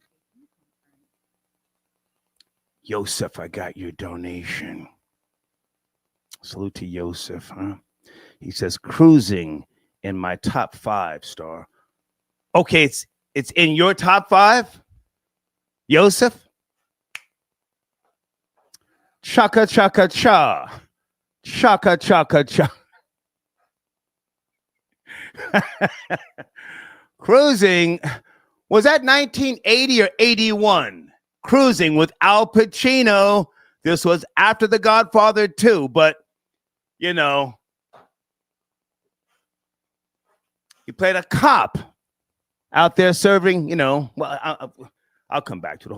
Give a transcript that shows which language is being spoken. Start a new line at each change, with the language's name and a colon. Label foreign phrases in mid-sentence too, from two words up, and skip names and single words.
English: Yosef, I got your donation. Salute to Yosef, huh? He says, cruising in my top 5 star. Okay, it's in your top 5? Yosef? Chaka, chaka, cha. Chaka, chaka, cha. Cruising, was that 1980 or 81? Cruising with Al Pacino. This was after The Godfather 2, but, you know, he played a cop out there serving, you know, well, I'll come back to it.